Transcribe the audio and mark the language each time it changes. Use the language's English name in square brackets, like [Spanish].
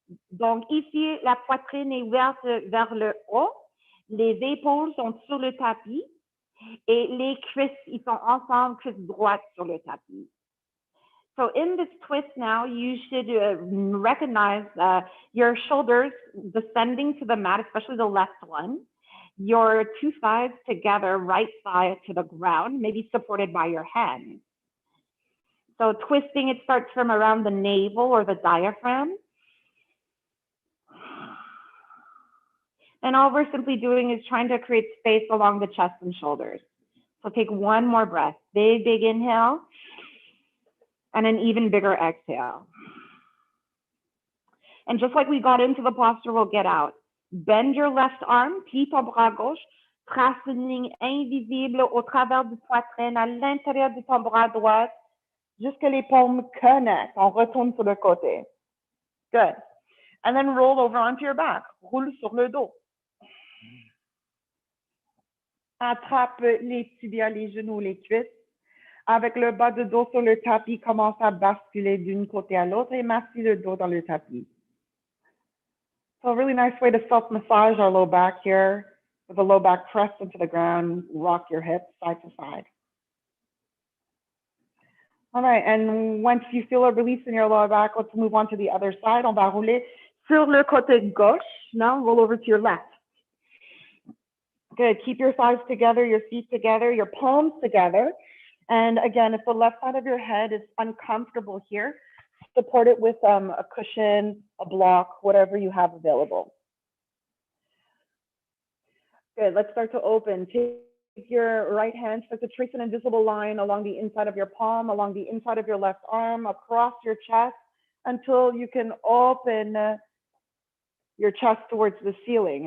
[French] Donc ici, la poitrine est ouverte vers le haut, les épaules sont sur le tapis et les cuisses, ils sont ensemble, cuisses droites sur le tapis. [English] So in this twist now, you should recognize your shoulders descending to the mat, especially the left one. Your two thighs together, right thigh to the ground, maybe supported by your hands. So twisting, it starts from around the navel or the diaphragm. And all we're simply doing is trying to create space along the chest and shoulders. So take one more breath. Big, big inhale. And an even bigger exhale. And just like we got into the posture, we'll get out. Bend your left arm, [French] plie ton bras gauche, trace une ligne invisible au travers du poitrine, à l'intérieur de ton bras droit, jusque les paumes connectent. On retourne sur le côté. Good. [English] And then roll over onto your back. [French] Roule sur le dos. Attrape les tibias, les genoux, les cuisses. Avec le bas de dos sur le tapis, commence à basculer d'un côté à l'autre et massez le dos dans le tapis. [English] So a really nice way to self-massage our low back here, with the low back pressed into the ground, rock your hips side to side. All right, and once you feel a release in your lower back, let's move on to the other side. [French] On va rouler sur le côté gauche. [English] Now roll over to your left. Good. Keep your thighs together, your feet together, your palms together. And again, if the left side of your head is uncomfortable here, support it with a cushion, a block, whatever you have available. Good. Let's start to open. Take your right hand, start to trace an invisible line along the inside of your palm, along the inside of your left arm, across your chest, until you can open your chest towards the ceiling.